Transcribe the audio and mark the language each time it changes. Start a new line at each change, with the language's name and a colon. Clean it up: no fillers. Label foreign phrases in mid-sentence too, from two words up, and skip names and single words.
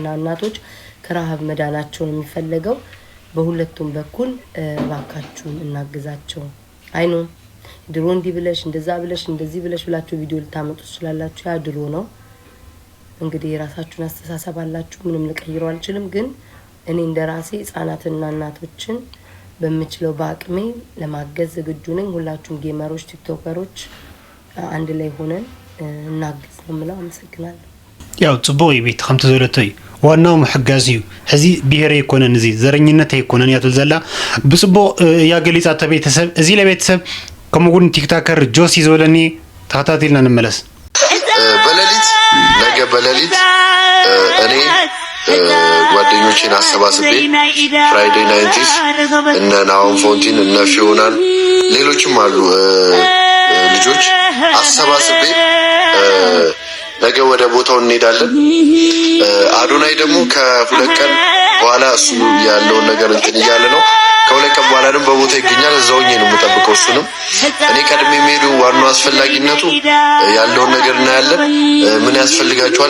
Amharic: እናቶች ከረሃብ መዳናቸው ነው የሚፈልገው። በሁለቱም በኩል ባካችሁን እናግዛቸው። አይኖ ድሮ እንዲህ ብለሽ እንደዛ ብለሽ እንደዚህ ብለሽ ብላችሁ ቪዲዮ ልታመጡ ትችላላችሁ። ያ ድሮ ነው እንግዲህ የራሳችሁን አስተሳሰብ አላችሁ። ምንም ልቀይረው አልችልም። ግን እኔ እንደራሴ ህፃናትና እናቶችን በመችለው በአቅሜ ለማገዝ ዝግጁ ነኝ። ሁላችሁም ጌመሮች፣ ቲክቶከሮች አንድ ላይ ሆነን እናግዝ ነው የምለው። አመሰግናለሁ።
Tigrinya: ያው ጽቦ ይቤት ከምቲ ዘለተይ ዋናው ምሕጋዝ እዩ። ሕዚ ብሄር ኣይኮነን እዚ ዘረኝነት ኣይኮነን እያ ትብል ዘላ ብጽቦ እያ ገሊፃቶ ቤተሰብ እዚ ለቤተሰብ ከምኡውን ቲክቶከር ጆሲ ዝበለኒ ተኸታቲልና ንመለስ።
Amharic: በሌሊት ነገ በሌሊት እኔ ጓደኞቼን አሰባስቤ ፍራይዴ ናይንቲስ እነ ናሆም ፎንቲን እነ ፊዮናን ሌሎችም አሉ ልጆች አሰባስቤ ነገ ወደ ቦታው እንሄዳለን። አዶናይ ደግሞ ከሁለት ቀን በኋላ እሱ ያለውን ነገር እንትን እያለ ነው። ከሁለት ቀን በኋላ ደግሞ በቦታ ይገኛል። እዛውኝ ነው የምጠብቀው እሱንም። እኔ ቀድሜ የሚሄዱ ዋናው አስፈላጊነቱ ያለውን ነገር እናያለን። ምን ያስፈልጋቸዋል?